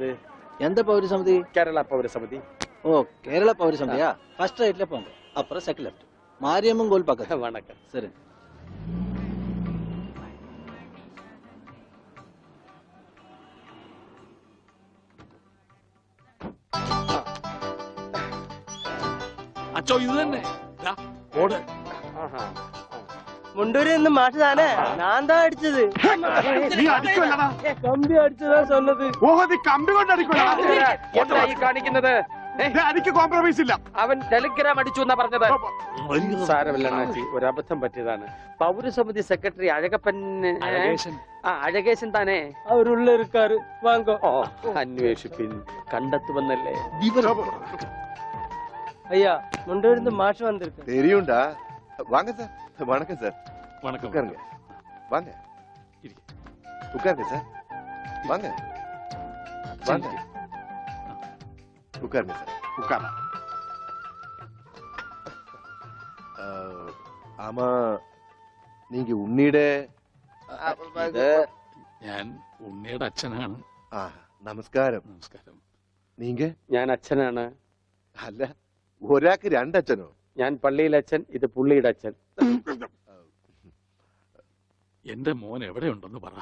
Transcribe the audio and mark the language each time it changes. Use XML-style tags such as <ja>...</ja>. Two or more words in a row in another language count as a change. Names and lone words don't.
<ta>எந்த பௌரசமிதி?</ta> <ml>കേരള പൗരസമിതി.</ml> <ta>ஓ, கேரளா பௌரசமிதியா? ஃபர்ஸ்ட் ரைட்ல போங்க, அப்புறம் செகண்ட் லெஃப்ட், மாரியம்மன் கோயில் பக்கத்துல. வணக்கம். சரி.</ta> <ml>അച്ചോ, ഇത് തന്നെ ഓട്. മുണ്ടൂരിൽ നിന്ന് മാഷ് താനേ? ഞാൻ താ അടിച്ചത്. കമ്പി അടിച്ചതാ சொன்னது. കമ്പി കൊണ്ട് അടിക്കണം. എന്താ ഈ കാണിക്കുന്നത്? എനിക്ക് കോംപ്രമൈസ് ഇല്ല. അവൻ ടെലിഗ്രാം അടിച്ചു എന്നാ പറഞ്ഞത്. സാരമില്ല അണ്ണാച്ചി, ഒരബദ്ധം പറ്റിയതാണ്. പൗരസമിതി സെക്രട്ടറി അഴകപ്പൻ അഴകേശൻ താനേ</ml> <ta>அவருள்ள இருக்கார் வாங்கோ.</ta> <ml>ഓ അന്വേഷിപ്പിൻ, കണ്ടെത്തുമെന്നല്ലേ.</ml> <ta>ஐயா முண்டிருந்து மாஷ் வந்திருக்கு. தெரியும்டா. வாங்க சார். வணக்கம் சார். வணக்கம். உட்காருங்க. வாங்க. உட்காருங்க சார். வாங்க. வாங்க. உட்காருங்க சார். உட்காரா. ஆமா, நீங்க ഉണ്ണിയുടെ</ta> <ml>ഞാൻ ഉണ്ണിയുടെ അച്ഛനാണ്. നമസ്കാരം. നമസ്കാരം.</ml> <ta>നീങ്ക?</ta> <ml>ഞാൻ അച്ഛനാണ്. അല്ല, ഒരാൾക്ക് രണ്ടച്ഛനോ? ഞാൻ പള്ളിയിലെ അച്ഛൻ, ഇത് പുള്ളിയുടെ അച്ഛൻ. എന്റെ മോൻ എവിടെയുണ്ടെന്ന് പറ.</ml>